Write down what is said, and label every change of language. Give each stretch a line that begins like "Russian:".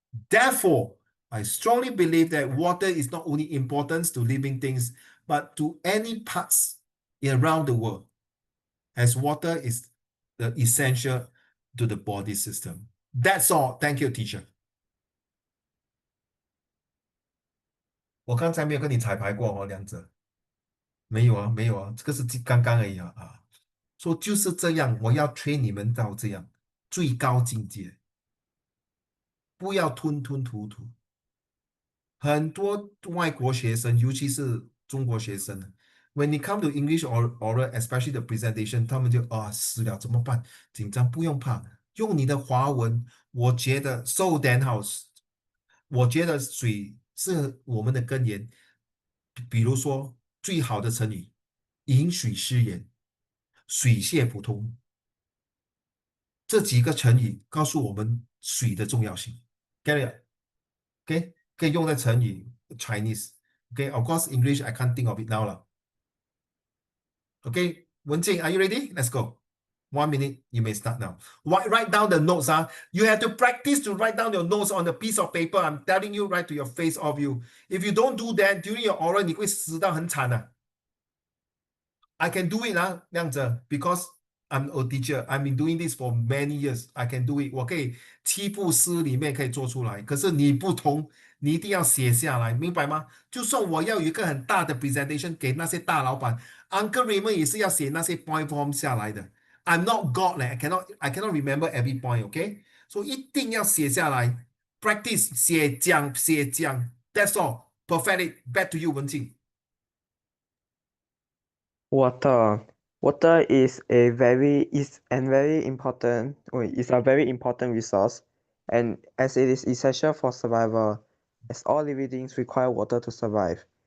English: Therefore, I strongly believe that water is not only important to living things, but to any parts around the world, as water is the essential to the body system. That's all. Thank you, teacher.
Chinese: 我刚才没有跟你彩排过哦，梁者。没有啊，没有啊，这个是刚刚而已啊。说就是这样，我要 train 你们到这样最高境界，不要吞吞吐吐。很多外国学生，尤其是中国学生，
English: when it come to English or oral, especially the presentation，
Chinese: 他们就死了怎么办？紧张不用怕，用你的华文，我觉得
English: so then
Chinese: 好，我觉得水是我们的根源。比如说最好的成语“饮水思源”。水泄不通，这几个成语告诉我们水的重要性。
English: Get it?
Chinese: OK，可以用在成语 Chinese。
English: OK，of course English I can't think of it now 了。 OK，文静， Are you ready? Let's go. 1 minute, you may start now. Write down the notes. You have to practice to write down your notes on a piece of paper. I'm telling you right to your face of you. If you don't do that during your oral,
Chinese: 你会死到很惨的。
English: I can do it 那样子 because I'm a teacher. I've been doing this for many years. I can do it.
Chinese: 我可以7步诗里面可以做出来。可是你不同，你一定要写下来，明白吗？就算我要有一个很大的 presentation 给那些大老板，Uncle Raymond 也是要写那些 point form 下来的。 I'm not God 嘞，
English: I cannot remember every point.
Chinese: OK，所以一定要写下来，practice 写讲。
English: That's all. Perfect it. Back to you, 文静。 Water. Water is a very important resource, and as it is essential for survival, as all living beings require water to survive.